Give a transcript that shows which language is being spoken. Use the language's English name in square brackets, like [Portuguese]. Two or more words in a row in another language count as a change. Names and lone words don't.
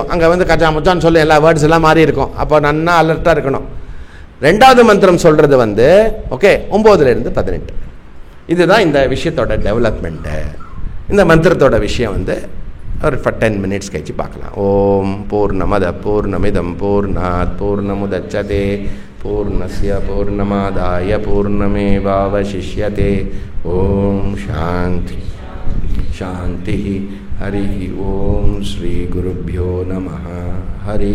[Tamil] அங்கே கஜா முச்சான்னு சொல்லும், எல்லா வேர்ட்ஸ் எல்லாம் மாறி இருக்கும். அப்போ நன்னா அலர்ட்டாக இருக்கணும். 2வது மந்திரம் சொல்கிறது ஓகே 9லேருந்து 18. இதுதான் இந்த விஷயத்தோட டெவலப்மெண்ட்டு. இந்த மந்திரத்தோட விஷயம் ஒரு 10 மினிட்ஸ் கழிச்சு பார்க்கலாம். [Sanskrit] ॐ पूर्णमदः पूर्णमिदं पूर्णात् पूर्णमुदच्यते पूर्णस्य पूर्णमादाय पूर्णमेवावशिष्यते. ॐ शान्तिः शान्तिः. हरिः ॐ श्री गुरुभ्यो नमः.